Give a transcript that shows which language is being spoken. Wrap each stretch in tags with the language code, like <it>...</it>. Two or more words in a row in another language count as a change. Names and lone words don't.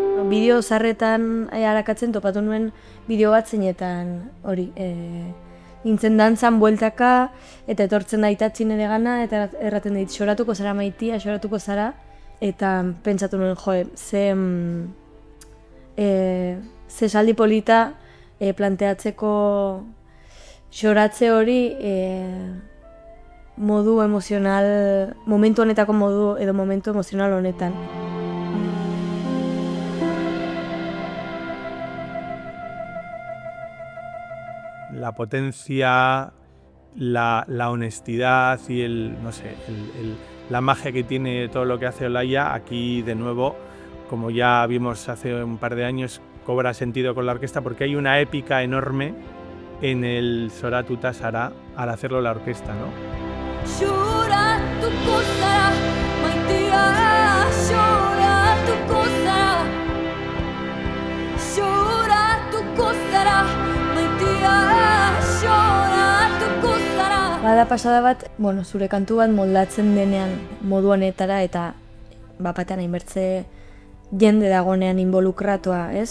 <eu>bideo zarretan harakatzen topatu nuen bideo bat zeinetan hori, nintzen dantzan bueltaka, eta etortzen da aitatzi nire gana, eta erraten dit, xoratuko zara maitia, xoratuko zara, eta pentsatu nuen, ze esaldi polita planteatzeko xoratze hori modu emozional, momentu honetako modu edo momentu emozional honetan.</eu> <es>La potencia, la honestidad y la magia que tiene todo lo que hace Olaya, aquí de nuevo, como ya vimos hace un par de años, cobra sentido con la orquesta porque hay una épica enorme en el Soratuta Sara al hacerlo la orquesta, ¿no?</es> <eu>Bada pasada bat, zure kantu bat moldatzen denean modu honetara eta bapatean hainbertze jende dagonean involukratua, ez?</eu>